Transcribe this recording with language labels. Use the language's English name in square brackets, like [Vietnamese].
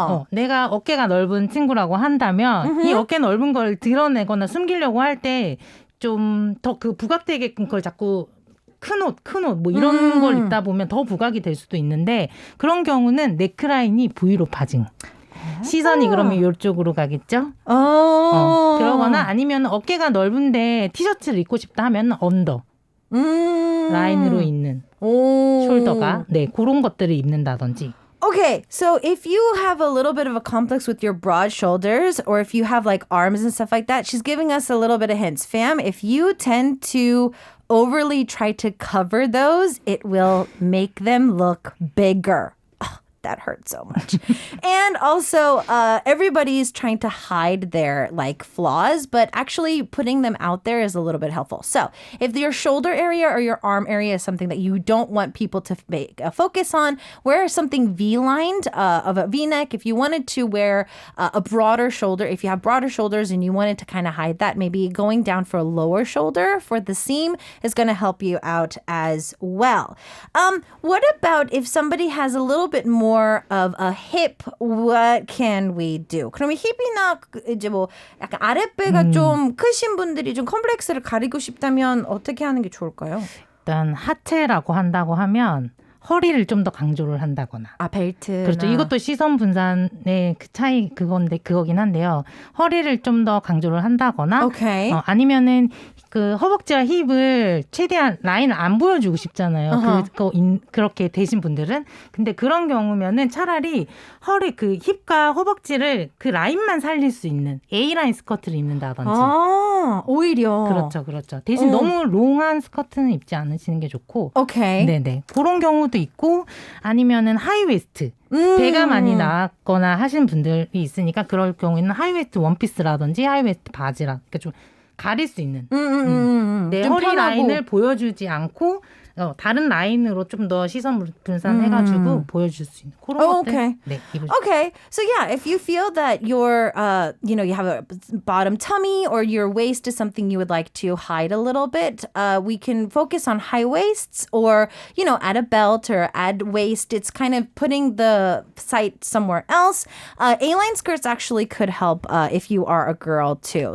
[Korean] 내가 어깨가 넓은 친구라고 한다면 이 어깨 넓은 걸 드러내거나 숨기려고 할 때 좀 더 그 부각되게끔 그걸 자꾸 큰 옷 뭐 이런 걸 입다 보면 더 부각이 될 수도 있는데 그런 경우는 넥라인이 V로 파징. 시선이 그러면 이쪽으로 가겠죠? 그러거나 아니면 어깨가 넓은데 티셔츠를 입고 싶다 하면 언더. 라인으로 있는 숄더가 그런 것들을 입는다든지. [English] Okay, so if you have a little bit of a complex with your broad shoulders or if you have like arms and stuff like that, she's giving us a little bit of hints. Fam, if you tend to overly try to cover those, it will make them look bigger. That hurts so much. And also, everybody's trying to hide their like flaws, but actually putting them out there is a little bit helpful. So if your shoulder area or your arm area is something that you don't want people to make a focus on, wear something V-lined of a V-neck. If you wanted to wear a broader shoulder, if you have broader shoulders and you wanted to kind of hide that, maybe going down for a lower shoulder for the seam is going to help you out as well. What about if somebody has a little bit more of a hip, what can we do? [Korean] 그러면 힙이나 이제 뭐 약간 아랫배가 좀 크신 분들이 좀 컴플렉스를 가리고 싶다면 어떻게 하는 게 좋을까요? 일단 하체라고 한다고 하면 허리를 좀 더 강조를 한다거나. 벨트. 그렇죠. 이것도 시선 분산의 그 차이 그거긴 한데요. 허리를 좀 더 강조를 한다거나. [English] Okay. [Korean] 아니면은 그 허벅지와 힙을 최대한 라인을 안 보여주고 싶잖아요. 그렇게 되신 분들은. 근데 그런 경우면은 차라리 허리 그 힙과 허벅지를 그 라인만 살릴 수 있는 A라인 스커트를 입는다든지. 오히려. 그렇죠. 대신 너무 롱한 스커트는 입지 않으시는 게 좋고. 오케이. 네네. 그런 경우도 있고 아니면은 하이웨스트. 배가 많이 나왔거나 하신 분들이 있으니까 그럴 경우에는 하이웨스트 원피스라든지 하이웨스트 바지라 그러니까 좀 가릴 수 있는 내 허리 편하고. 라인을 보여주지 않고 다른 라인으로 좀 더 시선 분산해가지고 보여줄 수 있는 그런 것들. [English] Okay. [Korean] 네, [English] Okay. So yeah, if you feel that your, you have a bottom tummy or your waist is something you would like to hide a little bit, we can focus on high waists or, add a belt or add waist. It's kind of putting the sight somewhere else. A-line skirts actually could help if you are a girl too.